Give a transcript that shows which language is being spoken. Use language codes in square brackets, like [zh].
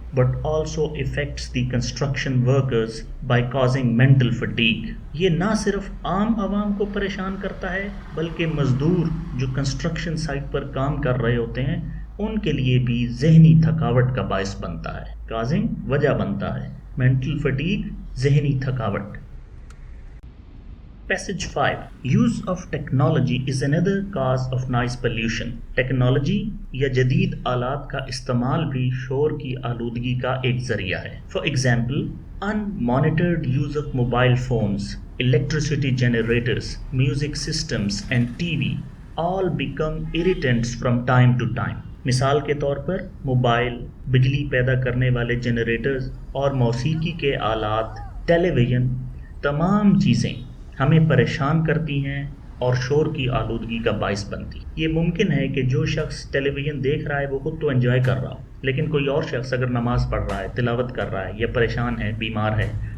[en] but also affects the construction workers by causing mental fatigue۔ [ur] یہ نہ صرف عام عوام کو پریشان کرتا ہے بلکہ مزدور جو کنسٹرکشن سائٹ پر کام کر رہے ہوتے ہیں ان کے لیے بھی ذہنی تھکاوٹ کا باعث بنتا ہے، کازنگ وجہ بنتا ہے، مینٹل فٹیگ ذہنی تھکاوٹ۔ [en] Passage 5. Use of technology is another cause of noise pollution. [ur] Technology یا جدید آلات کا استعمال بھی شور کی آلودگی کا ایک ذریعہ ہے۔ [en] For example, unmonitored use of mobile phones, electricity generators, music systems and TV all become irritants from time to time. [ur] مثال کے طور پر موبائل، بجلی پیدا کرنے والے جنریٹرز اور موسیقی کے آلات، ٹیلی ویژن، تمام چیزیں ہمیں پریشان کرتی ہیں اور شور کی آلودگی کا باعث بنتی۔ یہ ممکن ہے کہ جو شخص ٹیلی ویژن دیکھ رہا ہے وہ خود تو انجوائے کر رہا ہو، لیکن کوئی اور شخص اگر نماز پڑھ رہا ہے، تلاوت کر رہا ہے یا پریشان ہے، بیمار ہے،